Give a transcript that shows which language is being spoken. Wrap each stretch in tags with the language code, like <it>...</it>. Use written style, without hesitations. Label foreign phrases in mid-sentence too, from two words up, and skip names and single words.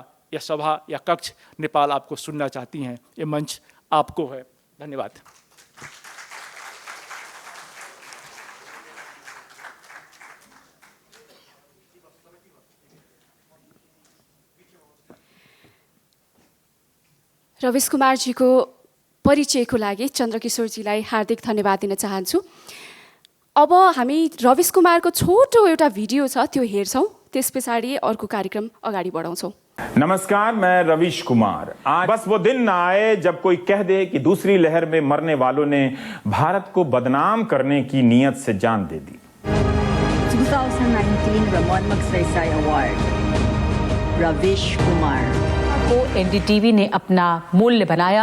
<hi>यह सभा या कक्ष नेपाल आपको सुनना चाहती हैं, ये मंच आपको है।</hi> <ne>धन्यवाद। रवीश कुमारजीको परिचयको लागि चन्द्रकिशोरजीलाई हार्दिक धन्यवाद दिन चाहन्छु। अब हामी रवीश कुमारको छोटो एउटा भिडियो छ, त्यो हेर्छौँ, त्यस पछाडि अर्को कार्यक्रम अगाडि बढाउँछौँ।</ne> <hi>नमस्कार, मैं रवीश कुमार। आज बस वो दिन न आए जब कोई कह दे कि दूसरी लहर में मरने वालों ने भारत को बदनाम करने की नीयत से जान दे दी। 2019 रमन मगसैसाई अवार्ड रवीश कुमार को एनडीटीवी ने अपना मूल्य बनाया।</hi>